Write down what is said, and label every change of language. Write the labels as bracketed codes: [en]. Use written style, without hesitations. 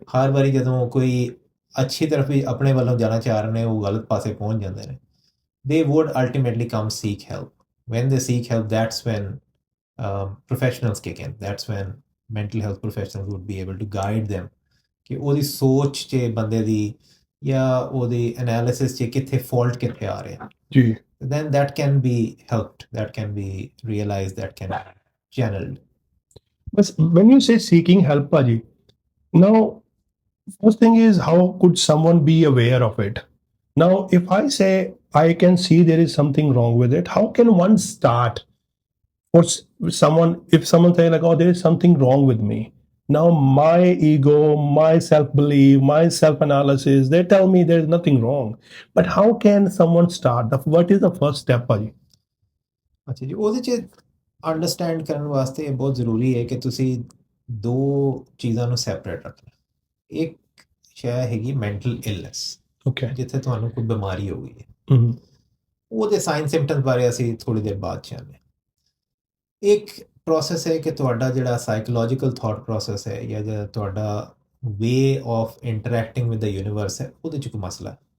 [pa] ਹਰ ਵਾਰੀ ਜਦੋਂ ਕੋਈ ਅੱਛੀ ਤਰਫ ਵੀ ਆਪਣੇ ਵੱਲੋਂ ਜਾਣਾ ਚਾਹ ਰਹੇ ਨੇ ਉਹ ਗਲਤ ਪਾਸੇ ਪਹੁੰਚ ਜਾਂਦੇ ਨੇ [en] they would ultimately come seek help when they seek help that's when professionals kick in that's when mental health professionals would be able to guide them [pa] ਕਿ ਉਹਦੀ ਸੋਚ 'ਚ ਬੰਦੇ ਦੀ ਜਾਂ ਉਹਦੀ analysis 'ਚ ਕਿੱਥੇ fault ਕਿੱਥੇ ਆ ਰਿਹਾ ਜੀ [en] then that can be helped that can be realized that can be channeled but when you say seeking help Paji now first thing is how could someone be aware of it now if I say I can see there is something wrong with it how can one start or someone if someone say like oh there is something wrong with me now my ego my self belief my self analysis they tell me there is nothing wrong but how can someone start what is the first step Paji [pa] ਅੱਛਾ ਜੀ ਉਹਦੇ 'ਚ understand ਕਰਨ ਵਾਸਤੇ ਇਹ ਬਹੁਤ ਜ਼ਰੂਰੀ ਹੈ ਕਿ ਤੁਸੀਂ ਦੋ ਚੀਜ਼ਾਂ ਨੂੰ ਸੈਪਰੇਟ ਰੱਖਣਾ ਇੱਕ ਸ਼ੈ ਹੈਗੀ ਮੈਂਟਲ ਇਲਨੈਸ [en] okay [pa] ਜਿੱਥੇ ਤੁਹਾਨੂੰ ਕੋਈ ਬਿਮਾਰੀ ਹੋ ਗਈ ਹੈ ਉਹਦੇ ਸਾਈਨ ਸਿੰਪਟਮਸ ਬਾਰੇ ਅਸੀਂ ਥੋੜੀ ਦੇਰ ਬਾਅਦ ਜਾਣਾਂਗੇ ਇੱਕ ਪ੍ਰੋਸੈਸ ਹੈ ਕਿ ਤੁਹਾਡਾ ਜਿਹੜਾ ਸਾਈਕੋਲੋਜੀਕਲ ਥਾਟ ਪ੍ਰੋਸੈਸ ਹੈ ਜਾਂ ਜਿਹੜਾ ਤੁਹਾਡਾ [en] way of interacting with the universe [pa] ਹੈ ਉਹਦੇ 'ਚ ਕੋਈ ਮਸਲਾ ਹੈ